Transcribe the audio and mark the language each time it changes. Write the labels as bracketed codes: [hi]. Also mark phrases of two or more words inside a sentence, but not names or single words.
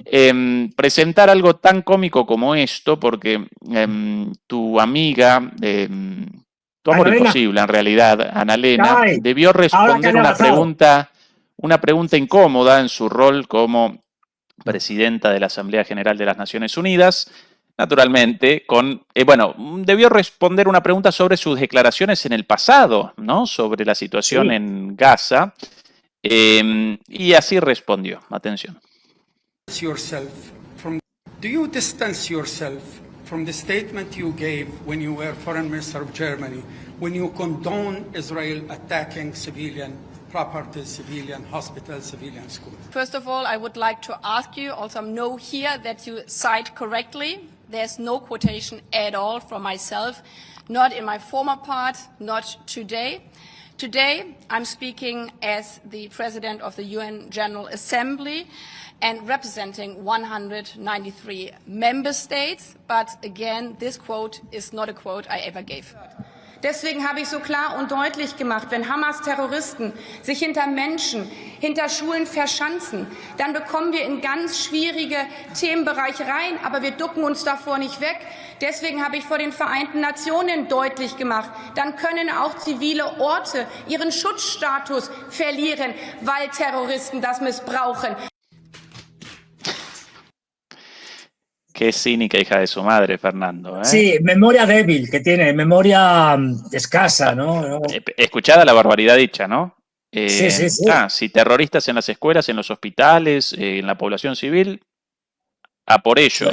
[es] Presentar algo tan cómico como esto, porque tu amiga, tu amor imposible en realidad, Annalena, debió responder una pregunta incómoda en su rol como presidenta de la Asamblea General de las Naciones Unidas, naturalmente, debió responder una pregunta sobre sus declaraciones en el pasado, ¿no? Sobre la situación en Gaza, y así respondió. Atención. [en] Do you distance yourself from the statement you gave when you were Foreign Minister of Germany, when you condone Israel attacking civilian property, civilian hospitals, civilian schools? First of all, I would like to ask you, also know here that you cite correctly. There's no quotation at all from myself, not in my former part, not today. Today, I'm speaking as the President of the UN General Assembly and representing 193 member states. But again, this quote is not a quote I ever gave. [de] Deswegen habe ich so klar und deutlich gemacht, wenn Hamas-Terroristen sich hinter Menschen, hinter Schulen verschanzen, dann bekommen wir in ganz schwierige Themenbereiche rein, aber wir ducken uns davor nicht weg. Deswegen habe ich vor den Vereinten Nationen deutlich gemacht, dann können auch zivile Orte ihren Schutzstatus verlieren, weil Terroristen das missbrauchen. [es] Qué cínica hija de su madre, Fernando. Sí, memoria débil que tiene, memoria escasa, ¿no? Escuchada la barbaridad dicha, ¿no? Sí. Si terroristas en las escuelas, en los hospitales, en la población civil, a por ellos.